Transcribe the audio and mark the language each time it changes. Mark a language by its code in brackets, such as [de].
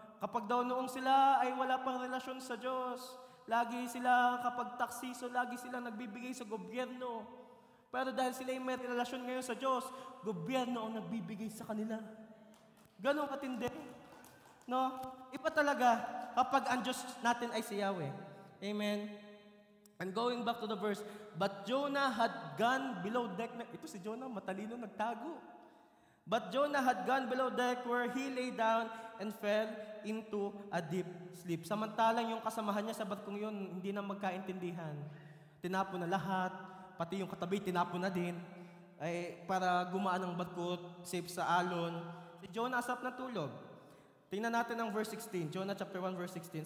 [tl] Kapag daw noong sila ay wala pang relasyon sa Diyos, lagi sila kapag tax season, lagi sila nagbibigay sa gobyerno. Pero dahil sila ay may relasyon ngayon sa Diyos, gobyerno ang nagbibigay sa kanila. Ganon katindi. No? Iba talaga kapag ang Diyos natin ay si Yahweh. Amen. [en] And going back to the verse, but Jonah had gone below deck. [tl] Ito si Jonah, matalino, nagtago. [en] But Jonah had gone below deck where he lay down and fell into a deep sleep. [tl] Samantalang yung kasamahan niya sa barkong yun, hindi na magkaintindihan. Tinapon na lahat, pati yung katabi, tinapon na din. Ay, para gumaan ang barko, safe sa alon. Si Jonah asap na tulog. Tingnan natin ang verse 16, Jonah chapter 1 verse 16.